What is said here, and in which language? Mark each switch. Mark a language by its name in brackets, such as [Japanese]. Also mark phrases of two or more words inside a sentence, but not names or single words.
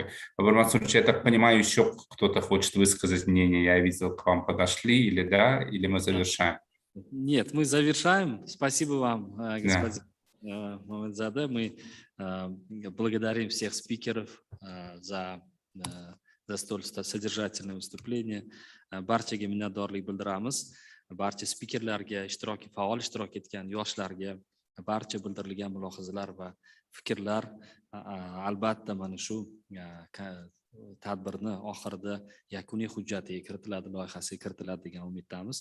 [Russian] Я так понимаю, еще кто-то хочет высказать мнение. Я видел, к вам подошли, или да, или мы завершаем? Нет, мы завершаем. Спасибо вам, господин Мамедзаде. Мы благодарим всех спикеров за столь содержательное выступление. [Uzbek] Barchaga minnatdorlik bildiramiz. Barcha spikerlarga, faol ishtirok etgan yoshlarga, barcha bildirilgan mulohazalar va fikrlar albatta mana shu tadbirni oxirida yakuniy hujjatiga kiritiladi, loyihasiga kiritiladi degan umiddamiz.